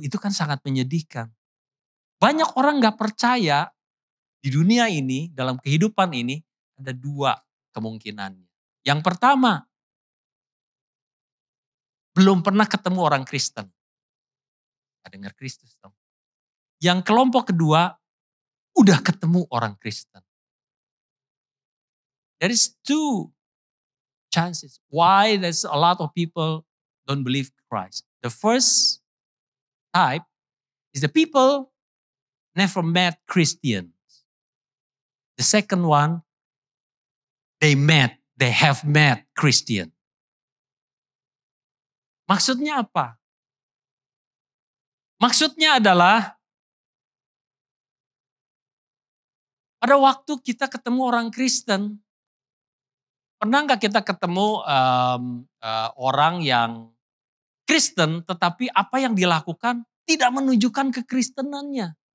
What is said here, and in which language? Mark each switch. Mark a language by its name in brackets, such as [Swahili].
[Indonesian] Itu kan sangat menyedihkan. Banyak orang gak percaya di dunia ini, dalam kehidupan ini, ada dua kemungkinannya. Yang pertama, belum pernah ketemu orang Kristen. Gak dengar Kristus dong. Yang kelompok kedua, udah ketemu orang Kristen. [English] There is two chances why there's a lot of people don't believe Christ. The first type is the people never met Christians. The second one, they have met Christian. [Indonesian] Maksudnya apa? Maksudnya adalah pada waktu kita ketemu orang Kristen, pernah nggak kita ketemu orang yang Kristen tetapi apa yang dilakukan tidak menunjukkan kekristenannya?